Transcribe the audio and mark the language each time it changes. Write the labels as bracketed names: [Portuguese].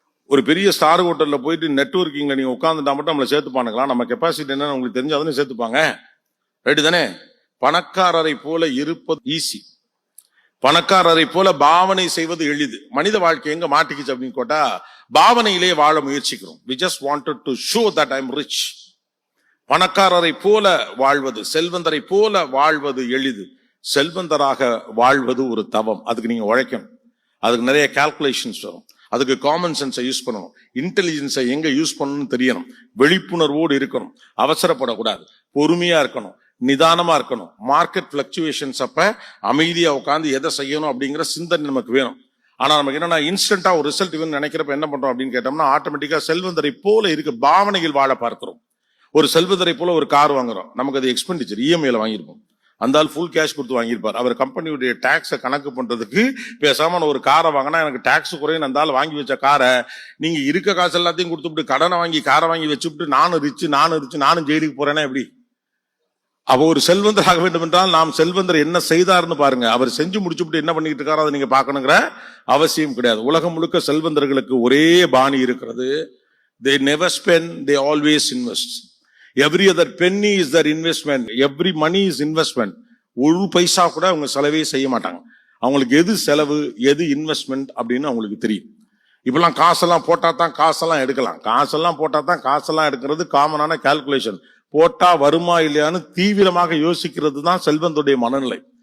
[Tamil] ஒரு பெரிய ஸ்டார் ஹோட்டல்ல போயிட்டு நெட்வொர்க்கிங்ல நீங்க உட்காந்துட்டா மட்டும் நம்மளை சேர்த்துப்பானுங்களா? நம்ம கெப்பாசிட்டி என்னன்னு உங்களுக்கு தெரிஞ்சாதானே சேர்த்துப்பாங்க. ரைட்டு தானே? பணக்காரரை போல இருப்பது ஈஸி, பணக்காரரை போல பாவனை செய்வது எளிது. மனித வாழ்க்கை எங்க மாட்டிக்கிச்சு அப்படின்னு கேட்டா, பாவனையிலே வாழ முயற்சிக்கிறோம். [English] We just wanted to show that I'm rich. [Tamil] பணக்காரரை போல வாழ்வது, செல்வந்தரை போல வாழ்வது எளிது. செல்வந்தராக வாழ்வது ஒரு தவம். அதுக்கு நீங்க உழைக்கணும். அதுக்கு நிறைய கால்குலேஷன்ஸ் வரும். அதுக்கு காமன் சென்ஸை யூஸ் பண்ணணும். இன்டெலிஜென்ஸை எங்க யூஸ் பண்ணணும்னு தெரியணும். விழிப்புணர்வோடு இருக்கணும். அவசரப்படக்கூடாது. பொறுமையா இருக்கணும். நிதானமா இருக்கணும். மார்க்கெட் பிளக்சுவேஷன்ஸ் அப்ப அமைதியா உட்காந்து எதை செய்யணும் அப்படிங்கிற சிந்தனை நமக்கு வேணும். ஆனா நமக்கு என்னன்னா இன்ஸ்டன்டா ஒரு ரிசல்ட் வேணும்னு நினைக்கிறப்ப என்ன பண்றோம் அப்படின்னு கேட்டோம்னா, ஆட்டோமேட்டிக்கா செல்வந்தரை போல இருக்க பாவனையில் வாழ பார்க்கிறோம். ஒரு செல்வந்தரை போல ஒரு கார் வாங்குறோம். நமக்கு அது எக்ஸ்பெண்டிச்சர், இஎம்ஐல வாங்கியிருப்போம். அந்த ஆள் ஃபுல் கேஷ் கொடுத்து வாங்கியிருப்பார். அவர் கம்பெனியுடைய டாக்ஸை கணக்கு பண்றதுக்கு பேசாம ஒரு காரை வாங்கினா எனக்கு டாக்ஸ் குறையும், அந்த ஆள் வாங்கி வச்ச காரை நீங்க இருக்க காசு எல்லாத்தையும் கொடுத்துட்டு கடனை வாங்கி காரை வாங்கி வச்சுட்டு நானும் ரிச்சு நானும் ஜெயிலுக்கு போறேன்னா எப்படி? அவ ஒரு செல்வந்தர் ஆக வேண்டும் என்றால் நாம் செல்வந்தர் என்ன செய்தார்னு பாருங்க. அவர் செஞ்சு முடிச்சுட்டு என்ன பண்ணிட்டு இருக்காரோ அதை நீங்க பார்க்கணுங்கிற அவசியம் கிடையாது. உலகம் முழுக்க செல்வந்தர்களுக்கு ஒரே பாணி இருக்கிறது. [English] They never spend, they always invest. Every other penny is their investment. Every money is investment. [Tamil] ஒரு பைசா கூட அவங்க செலவே செய்ய மாட்டாங்க. அவங்களுக்கு எது செலவு எது இன்வெஸ்ட்மெண்ட் அப்படின்னு அவங்களுக்கு தெரியும். இப்பெல்லாம் காசெல்லாம் எடுக்கலாம். காசெல்லாம் எடுக்கிறது காமனான கால்குலேஷன். போட்டா வருமா இல்லையான்னு தீவிரமாக யோசிக்கிறது தான் செல்வந்துடைய மனநிலை.